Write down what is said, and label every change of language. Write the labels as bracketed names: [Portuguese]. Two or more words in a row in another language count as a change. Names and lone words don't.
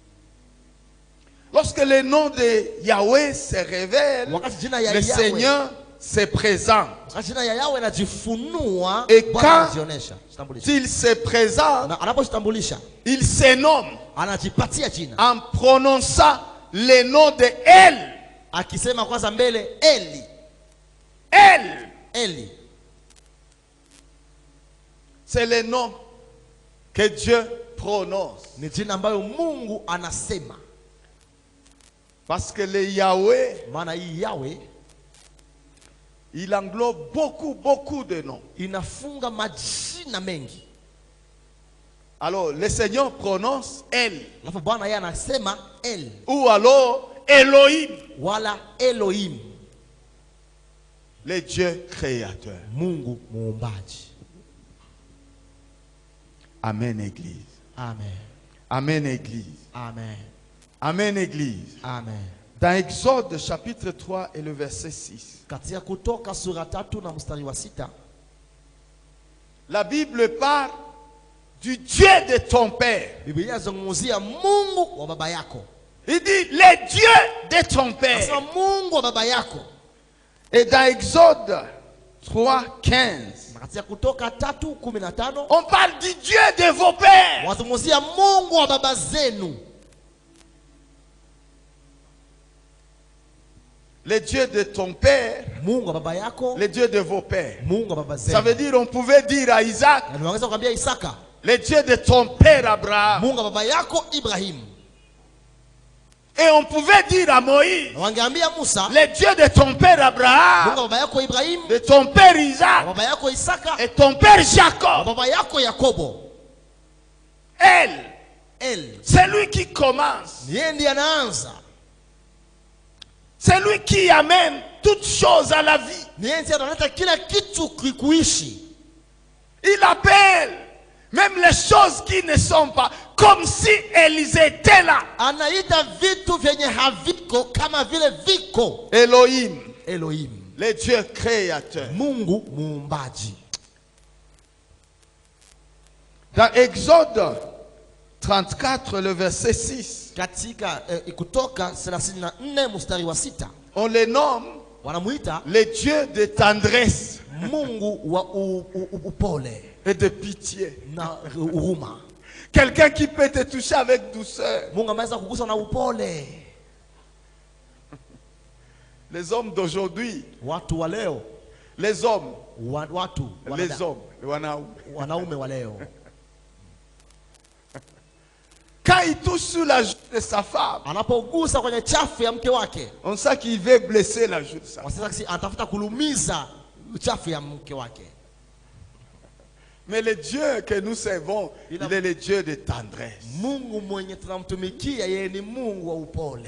[French] Lorsque le nom de Yahweh se révèle, le Seigneur se présente, [Swahili] Jina ya Yahweh inajifunua, [French] et [Swahili] Bwana [French] quand [Swahili] anajionyesha, jitambulisha. [French] il se présente, [Swahili] Na anapojitambulisha, [French] il se nomme [Swahili] anajipatia jina. [French] en prononçant le nom de El. [Swahili] Akisema kwanza mbele Eli. El, Eli. [French] c'est le nom que Dieu prononce. [Swahili] Ni jina ambayo Mungu anasema. [French] Parce que le Yahweh, [Swahili] Maana hii Yahweh [French] il englobe beaucoup de noms. [Swahili] inafunga majina mengi. [French] Alors, le Seigneur prononce El. [Swahili] Alafu Bwana yeye anasema El. [French] Ou alors Elohim, [Swahili] Wala Elohim. [French] le Dieu créateur. [Swahili] Mungu muumbaji. [French] Amen, Église. Amen. Amen, Église. Amen. Amen, Église. Amen. Dans Exode chapitre 3 et le verset 6, [Swahili] Katika Kutoka sura 3 na mstari wa 6, [French] la Bible parle du Dieu de ton père. [Swahili] Biblia inazungumzia Mungu wa baba yako. [French] Il dit le Dieu de ton père. [Swahili] Sasa Mungu wa baba yako. [French] Et dans Exode 3:15, [Swahili] Katika Kutoka 3:15, [French] on parle du Dieu de vos pères. [Swahili] wazungumzia Mungu wa baba zenu. [French] Le Dieu de ton père, [Swahili] Mungu wa baba yako, [French] le Dieu de vos pères. [Swahili] Mungu wa baba zenu. [French] Ça veut dire on pouvait dire à Isaac, [Swahili] Na niwangeza kumwambia Isaka, [French] le Dieu de ton père Abraham. [Swahili] Mungu wa baba yako Ibrahim. [French] Et on pouvait dire à Moïse, [Swahili] Na wangeambia Musa, [French] le Dieu de ton père [Swahili] Mungu Abraham, wa baba yako Ibrahim, [French] de ton père [Swahili] wa Isaac baba yako Isaka, [French] et ton père [Swahili] wa Jacob. baba yako Yakobo. [French] Elle, El. c'est lui qui commence. [Swahili] Yeye ndiye anaanza. [French] C'est lui qui amène toutes choses à la vie. [Swahili] Ni yeye ndiye analeta kila kitu kuishi. [French] Il appelle même les choses qui ne sont pas comme si elles étaient là. [Swahili] Anaita vitu vyenye haviko kama vile viko. Elohim, Elohim. [French] le Dieu créateur. [Swahili] Mungu muumbaji. [French] Dans Exode 34, le verset 6, [Swahili] Katika Kutoka 34 mstari wa 6, [French] on le nomme [Swahili] wanamuita [French] le Dieu de tendresse [Swahili] Mungu wa upole [French] et de pitié. [Swahili] na huruma. [French] Quelqu'un qui peut te toucher avec douceur. [Swahili] Mungu ameweza kugusa na upole. [French] Les hommes d'aujourd'hui, [Swahili] Watu wa leo, [French] les hommes, [Swahili] watu [French] les hommes, [Swahili] wanaume wa leo, [French] quand il touche sur la joue de sa femme, [Swahili] anapogusa kwenye chafu ya mke wake, [French] on sait qu'il veut blesser la joue de sa femme. [Swahili] wasitaki anatafuta kulumiza chafu ya mke wake. [French] Mais le Dieu que nous servons, il est le Dieu de tendresse [Swahili] Mungu mwenye tunamtumikia yeye ni Mungu wa upole